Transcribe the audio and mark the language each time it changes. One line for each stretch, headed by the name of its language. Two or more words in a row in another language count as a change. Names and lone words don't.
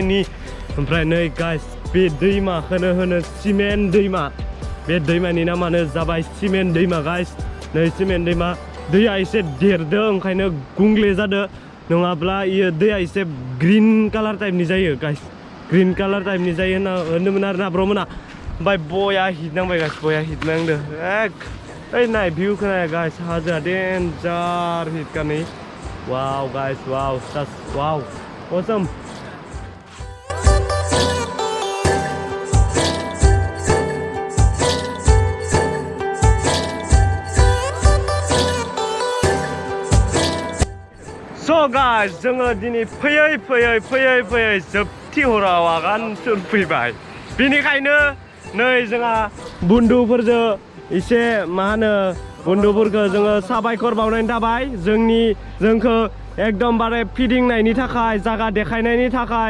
Bodo: नि ओमफ्राय नै गाइस बे दैमाखौनो होनो सिमेन्ट दैमा बे दैमानि नामानो जाबाय सिमेन्ट दैमा गाइस नै सिमेन्ट दैमा दैया एसे देरदों ओंखायनो गुंग्ले जादों नङाब्ला इयो दैया एसे
English: green color
Bodo: टाइपनि जायो गाइस
English: green color
Bodo: टाइपनि जायो होनोमोन आरोना ब्रमोना ओमफ्राय बया हिट नांबाय गाइस बया हिट नांदो ओइ नाय भिउखौ नाय गाइस हाजोआ
English: danger hit
Bodo: का नै
English: wow guys wow awesome So guys,
Bodo: जोङो दिनै फैयै जोबथि हराव आगान सुरफैबाय बेनिखायनो नै जोंहा बन्धुफोरजों एसे मा होनो बन्धुफोरखौ जोङो साबायखर बावनायनि थाबाय जोंखौ एकदमबारे फिदिंनायनि थाखाय जागा देखायनायनि थाखाय